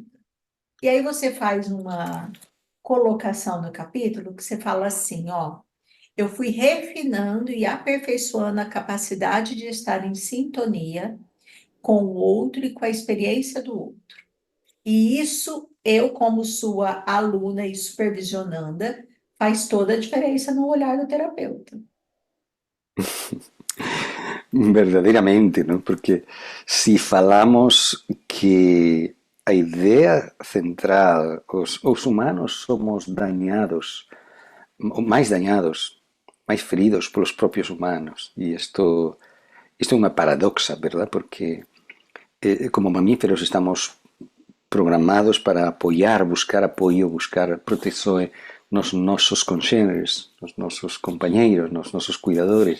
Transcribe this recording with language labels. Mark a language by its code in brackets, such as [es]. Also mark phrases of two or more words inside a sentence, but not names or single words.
[pt] E aí você faz uma colocação no capítulo que você fala assim, ó, eu fui refinando e aperfeiçoando a capacidade de estar em sintonia com o outro e com a experiência do outro. E isso, eu como sua aluna e supervisionanda, faz toda a diferença no olhar do terapeuta. [gl] Verdadeiramente, ¿no? Porque si falamos que a idea central, os humanos somos dañados, máis dañados, máis feridos polos propios humanos. E isto é unha paradoxa, verdad? Porque como mamíferos estamos programados para apoiar, buscar apoio, buscar protección nos nosos conxéneres, nos nosos compañeiros, nos nosos cuidadores.